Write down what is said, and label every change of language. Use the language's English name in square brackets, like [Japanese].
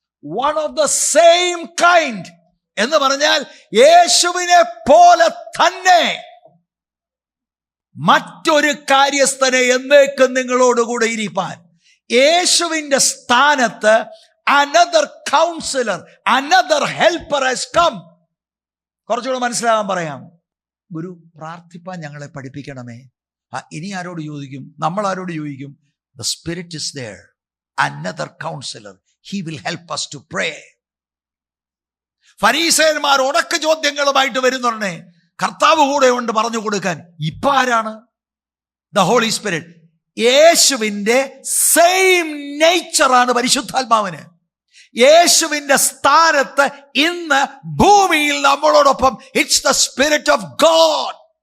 [English] one of the same kind [Malayalam] എന്ന് പറഞ്ഞാൽ യേശുവിനെ പോലെ തന്നെ മറ്റൊരു കാര്യസ്ഥനെ എന്നേക്കും നിങ്ങളോടുകൂടെ ഇരിപ്പാൻ. യേശുവിന്റെ സ്ഥാനത്ത് [English] Another counsellor, another helper has come. [Malayalam] കുറച്ചുകൂടെ മനസ്സിലാകാൻ പറയാം. ഗുരു, പ്രാർത്ഥിപ്പാൻ ഞങ്ങളെ പഠിപ്പിക്കണമേ. ഇനി ആരോട് ചോദിക്കും? നമ്മൾ ആരോട് ചോദിക്കും? [English] The Spirit is there, another counselor. He will help us to pray. [Malayalam] ഫരീസയന്മാർ ഉടക്ക് ചോദ്യങ്ങളുമായിട്ട് വരുന്നുണ്ടേ, കർത്താവ് കൂടെ ഉണ്ട് പറഞ്ഞു കൊടുക്കാൻ. ഇപ്പൊ ആരാണ്? [English] The holy spirit. [Malayalam] യേശുവിന്റെ സെയിം നേച്ചറാണ് പരിശുദ്ധാത്മാവിന്. യേശുവിന്റെ സ്ഥാനത്ത് ഇന്ന് ഭൂമിയിൽ നമ്മളോടൊപ്പം [English] It's the spirit of God.